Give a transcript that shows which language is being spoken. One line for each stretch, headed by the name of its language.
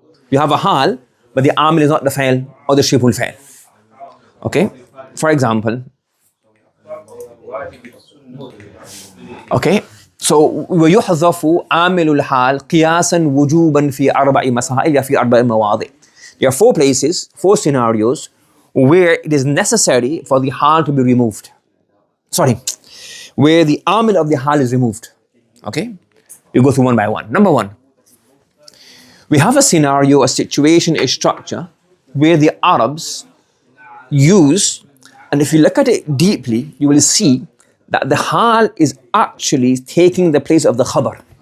English: You have a hal, but the amil is not the fa'il or the shibhul fa'il. Okay? For example, okay, so
Arabic: ويحذف عامل الحال قياسا وجوبا في أربع مسائل في أربع مواضع.
English: There are four scenarios where it is necessary for the hal to be removed. Where the amil of the hal is removed. Okay? We go through one by one. Number one, we have a scenario, a situation, a structure where the Arabs use, and if you look at it deeply, you will see that the hal is actually taking the place of the khabar.